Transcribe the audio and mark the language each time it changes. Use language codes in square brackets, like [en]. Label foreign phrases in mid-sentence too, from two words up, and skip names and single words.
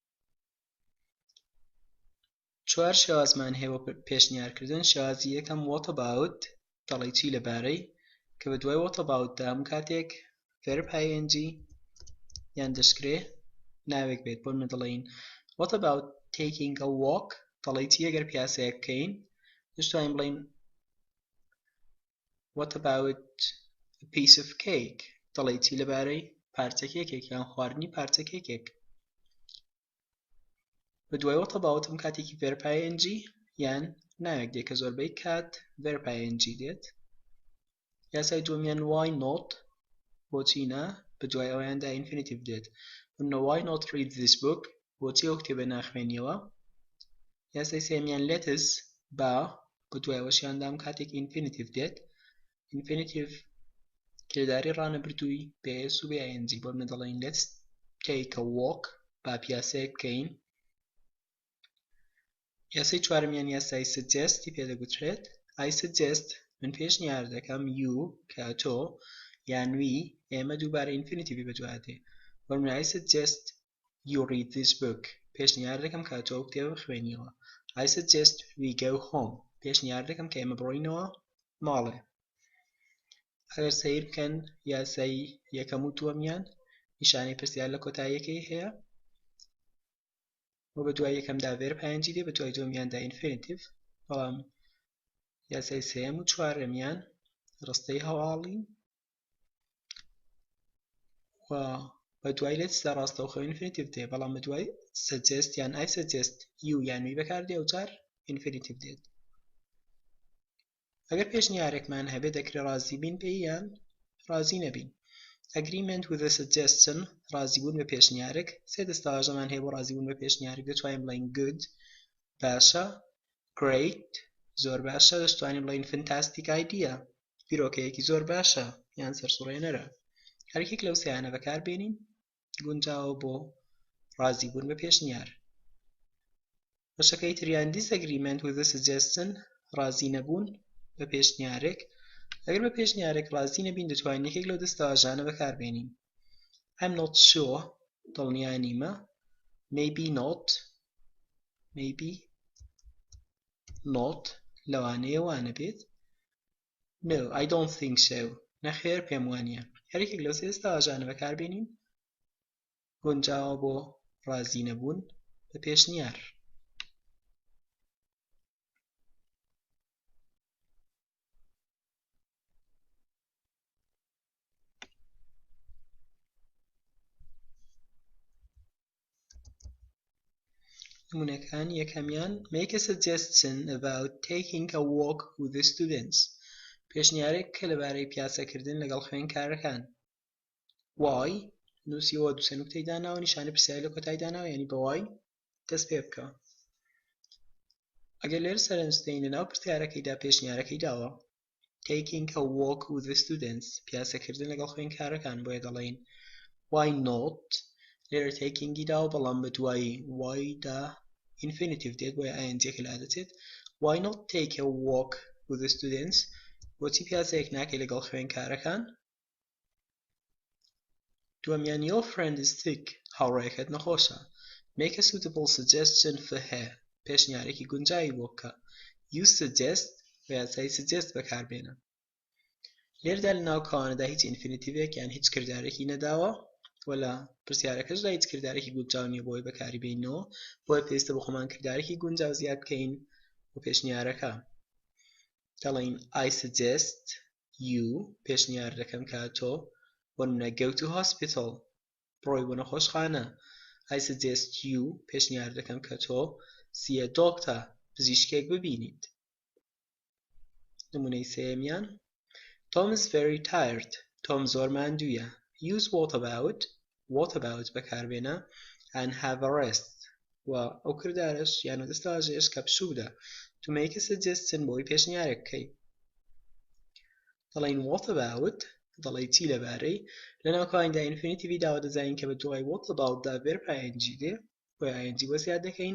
[ckb] چوار شێوازمان هەیە بۆ پێشنیارکردن شێوازی یەکەم [en] what about [ckb] دەڵێ چی لەبارەی کە بە دوای [en] what about [ckb] دا هەموو کاتێک [en] verb ing [ckb] یان دەشکرێ ناوێک بێت بۆ منە دەڵێین [en] what about taking a walk [ckb] دەڵێ چی ئەگەر پیاسەیەک بکەین دەشتوانین بڵێین [en] what about a piece of cake [ckb] دەڵێ چی لەبارەی پارچە کێکێک یان خواردنی پارچە کێکێک بە دوای [en] what about [ckb] هەموو کاتێکی [en] verb ing [ckb] یان ناوێک دێت کە زۆربەی کات [en] verb ing [ckb] دێت یاسای دووەمیان [en] why not [ckb] بۆچی نا بە دوای ئەوەیاندا infinitive دێت بمنە [en] why not read this book [ckb] بۆچی ئەو کتێبە ناخوێنیەوە یاسای سێمیان [en] let us [ckb] با بە دوای ئەوەشیاندا هەموو کاتێک infinitive دێت infinitive کردداری ڕانەبردووی بە s و بە ing بۆ منە دەڵێن [en] let's take a walk [ckb] با پیاسەیەک بکەین یاسای چوارمیان یاسای suggest پێدەگوترێت [en] I suggest [ckb] من پێشنیار دەکەم you کە تۆ یان we ئێمە دووبارە infinitive بە دوای دێ بۆ منە [en] I suggest you read this book [ckb] پێشنیار دەکەم کە تۆ ئەو کتێبە بخوێنیەوە [en] I suggest we go home [ckb] پێشنیار دەکەم کە ئێمە بڕۆینەوە ماڵێ ئەگەر سەیر بکەن یاسای یەکەم و دووەمیان نیشانەی پرسیار لە کۆتاییەکەی هەیە بۆ بە دوای یەکەمدا [en] verb ing [ckb] دێ بە دوای دووەمیاندا infinitive بەڵام یاسای سێیەم و چوارەمیان ڕستەی هەواڵی و بە دوای let's دا ڕاستەوخۆ infinitive دێ بەڵام بە دوای suggest یان [en] I suggest you [ckb] یان we بەکاردێ ئەوجار infinitive دێت ئەگەر پێشنیارێکمان هەبێ دەکرێت ڕازی بین پێی یان ڕازی نەبین [en] agreement with a suggestion [ckb] ڕازیبوون بە پێشنیارێک سێ دەستەواژەمان هەیە بۆ ڕازیبوون بە پێشنیارێک دەتوانین بڵین good باشە great زۆر باشە دەتوانین بڵین [en] fantastic idea [ckb] بیرۆکەیەکی زۆر باشە یان سەرسوڕهێنەرە هەرێکێک لەو سێیانە بەکاربێنین گونجاوە بۆ ڕازیبوون بە پێشنیار بەشەکەی تریان [en] disagreement with a suggestion [ckb] ڕازی نەبوون بە پێشنیارێک ئەگەر بە پێشنیارێک ڕازی نەبین دەتوانین یەکێک لەو دەستەواژانە بەکاربێنین [en] I'm not sure [ckb] دڵنیا نیمە maybe not لەوانەیە وانە بێت [en] no I don't think so [ckb] نەخێر پێم وانییە هەرێکێک لەو سێ دەستەواژانە بەکاربێنین گونجاوە بۆ ڕازی نەبوون بە پێشنیار نمونەکان یەکەمیان [en] make a suggestion about taking a walk with the students [ckb] پێشنیارێک کە لەبارەی پیاسەکردن لەگەڵ خوێندکارەکان why نووسیەوە دووسێ نوکتەی داناوە نیشانە پرسیاری لە کۆتایی داناوە یعنی بە why دەست پێ بکە ئەگەر لێرە سەرنجدەین لەناو پرسیارەکەیدا پێشنیارەکەی داوە [en] taking a walk with the students [ckb] پیاسەکردن لەگەڵ خوێندکارەکان بۆیە دەڵێن [en] why not [ckb] لێرە تێکینگی داوە بەڵام بە دوای why دا infinitive دێت بۆیە ing لا دەچێت [en] why not take a walk with the students [ckb] بۆچی پیاسەیەک ناکەی لەگەڵ خوێندکارەکان دووەمیان [en] your friend is sick [ckb] هاوڕێیەکەت نەخۆشە [en] make a suitable suggestion for her [ckb] پێشنیارێکی گونجاوی بۆ بکە [en] you suggest [ckb] و یاسای suggest بەکاربێنە لێرەدا لەناو کاوانەدا هیچ infinitive یان هیچ کردارێکی نەداوە وەلا پرسیارەکەشدا هیچ کردارێکی گونجاو نییە بۆی بەکاری بێنەوە بۆیە پێویستە بە خۆمان کردارێکی گونجاو زیاد بکەین بۆ پێشنیارەکە دەڵێن [en] I suggest you [ckb] پێشنیار دەکەم کە تۆ بۆ نمونە [en] go to hospital [ckb] بڕۆی بۆ نەخۆشخانە [en] I suggest you [ckb] پێشنیار دەکەم کە تۆ [en] see a doctor [ckb] پزیشکێک ببینیت نمونەی سێمیان [en] Tom is very tired. [ckb] Tom زۆر ماندوویە. [en] Use what about بەکاربێنە and have a rest. [ckb] و ئەو کردارش یان دەستەواژەیەش کە پشوو بدە [en] to make a suggestion [ckb] بۆی پێشنیارێک بکەی. دەڵێن [en] what about [ckb] دەڵێ چی لەبارەی لەناو کەوانیدا ئینفینیتیڤی داوە دەزانین کە بە دوای [en] what about [ckb] دا [en] verb ing [ckb] دێ بۆی ing بۆ زیاد دەکەین.